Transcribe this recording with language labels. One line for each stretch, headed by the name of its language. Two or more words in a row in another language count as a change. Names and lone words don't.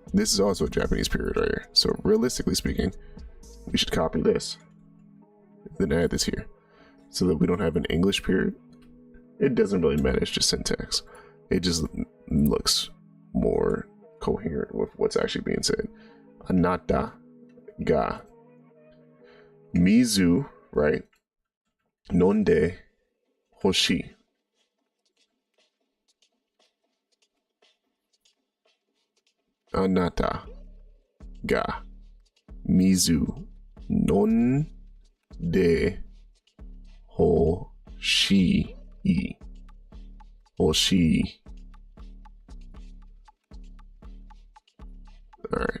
English: This is also a Japanese period right here. So realistically speaking, we should copy this. Then add this here. So that we don't have an English period. It doesn't really matter. It's just syntax. It just looks more coherent with what's actually being said.
Japanese: あなたが水, right? 飲んで欲し. あなたが水飲んで欲し. Hoshi.
English: All right.